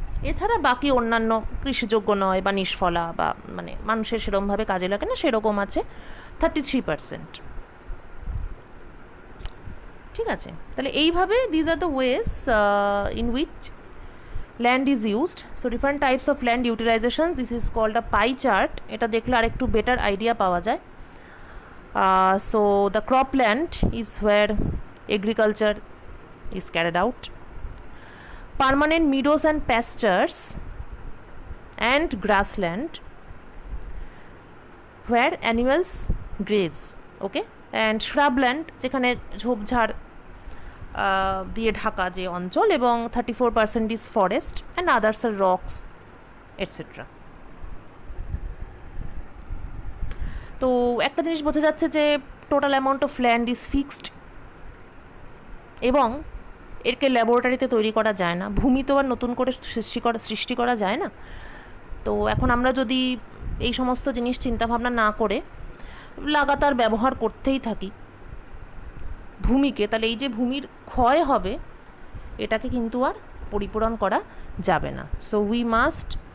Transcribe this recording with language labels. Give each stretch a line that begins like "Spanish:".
Bangla: এছাড়া বাকি অন্যান্য কৃষিযোগ্য নয় বা নিষ্ফলা বা মানে মানুষের সেরকমভাবে কাজে লাগে না, সেরকম আছে 33%। ঠিক আছে, তাহলে এইভাবে
English: These are the ways in which land is used. So different types of land utilisation, this is called a pie chart.
Bangla: এটা দেখলে আর একটু
English: better idea
Bangla: পাওয়া যায়।
English: So the cropland is where agriculture is carried out. Permanent meadows and pastures and grassland where animals graze. Okay, and shrubland
Bangla: যেখানে ঝোপঝাড় দিয়ে ঢাকা যে অঞ্চল, এবং
English: 34% is forest and others are rocks etc.
Bangla: তো একটা জিনিস বোঝা যাচ্ছে যে
English: total amount of land is fixed,
Bangla: এবং এরকে ল্যাবরেটরিতে তৈরি করা যায় না। ভূমি তো আর নতুন করে সৃষ্টি করা যায় না। তো এখন আমরা যদি এই সমস্ত জিনিস চিন্তাভাবনা না করে লাগাতার ব্যবহার করতেই থাকি ভূমিকে, তাহলে এই যে ভূমির ক্ষয় হবে এটাকে কিন্তু আর পরিপূরণ করা যাবে না।
English: so we must